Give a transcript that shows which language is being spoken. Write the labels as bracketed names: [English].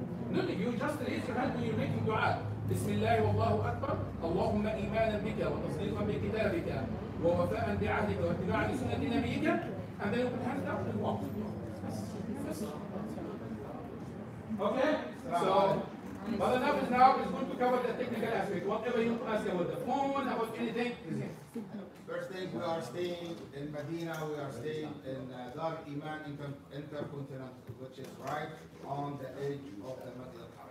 [English] No, you just raise your hand when you're making dua. [Arabic] بسم الله والله أكبر اللهم إيمانا بك وتصديقا بكتابك ووفاء بعهدك واتباعا لسنة نبيك [English] and then you put hands down and walk. Okay? So, Brother Nafis now is going to cover the technical aspect. Whatever you ask about the phone, about anything, is here. First thing, we are staying in Medina, we are staying in Dar Iman Intercontinental, which is right on the edge of the Medina.